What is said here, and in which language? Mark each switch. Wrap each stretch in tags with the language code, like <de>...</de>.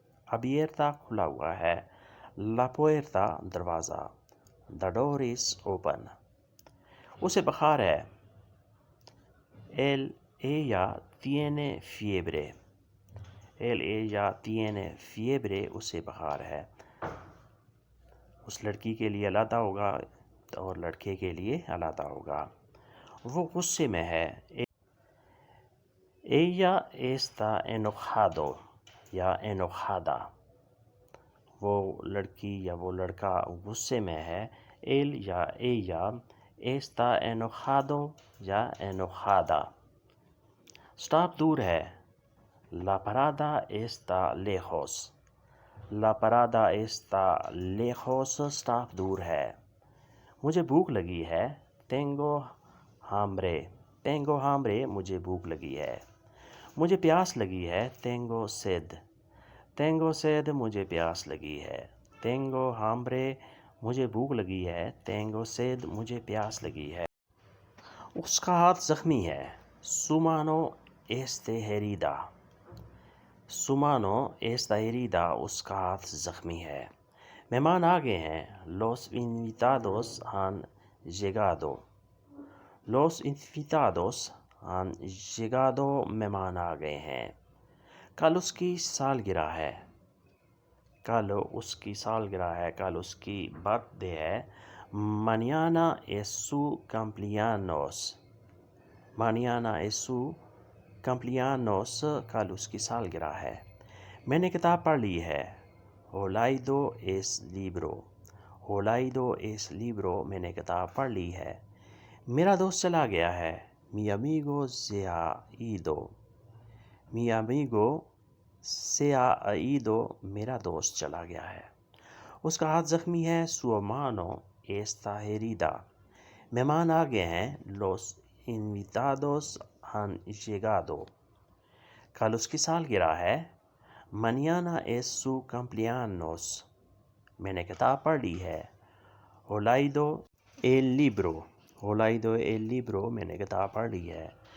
<ur>abierta کھلا ہوا ہے, la puerta دروازہ,</ur> <en>the door is open.</en> <ur>اسے بخار ہے,</ur> <es>ella tiene fiebre. ella tiene fiebre,</es> <ur>اسے بخار ہے. اس لڑکی کے لیے علیحدہ ہوگا اور لڑکے کے لیے علیحدہ ہوگا. وہ غصے میں ہے,</ur> <es>ella está enojado یا enojada.</es> <ur>وہ لڑکی یا وہ لڑکا غصے میں ہے,</ur> <es>él یا ella está enojado یا enojada.</es> <ur>اسٹاپ دور ہے,</ur> <es>la parada está lejos. la parada está lejos,</es> <ur>stop دور ہے. مجھے بھوک لگی ہے,</ur> <es>tengo hambre. tengo hambre,</es> <ur>مجھے بھوک لگی ہے. مجھے پیاس لگی ہے,</ur> <es>tengo sed. tengo sed,</es> <ur>مجھے پیاس لگی ہے.</ur> <es>tengo hambre,</es> <ur>مجھے بھوک لگی ہے.</ur> <es>tengo sed,</es> <ur>مجھے پیاس لگی ہے. اس کا ہاتھ زخمی ہے,</ur> <es>su mano está herida. su mano está herida,</es> <ur>اس کا ہاتھ زخمی ہے. مہمان آ گئے ہیں,</ur> <es>los invitados han llegado. los invitados han llegado,</es> <ur>مہمان آ گئے ہیں. کل اس کی سالگرہ ہے. کل اس کی سالگرہ ہے, کل اس کی برتھ ڈے ہے.</ur> <es>mañana es su cumpleaños. mañana es su cumpleaños,</es> <ur>کل اس کی سالگرہ ہے. میں نے کتاب پڑھ لی ہے,</ur> <es>he leído es libro. he leído es libro,</es> <ur>میں نے کتاب پڑھ لی ہے. میرا دوست چلا گیا ہے,</ur> <es>mi amigo se ha ido. mi amigo se ha ido,</es> <ur>میرا دوست چلا گیا ہے. اس کا ہاتھ زخمی ہے,</ur> <es>su mano está herida.</es> <ur>مہمان آ گئے ہیں,</ur> <es>los invitados han llegado.</es> <ur>کل اس کی سالگرہ ہے,</ur> <es>mañana es su cumpleaños.</es> <ur>میں نے کتاب پڑھ لی ہے,</ur> <es>he leído el libro. he leído el libro,</es> <ur>میں نے کتاب پڑھ لی ہے.</ur>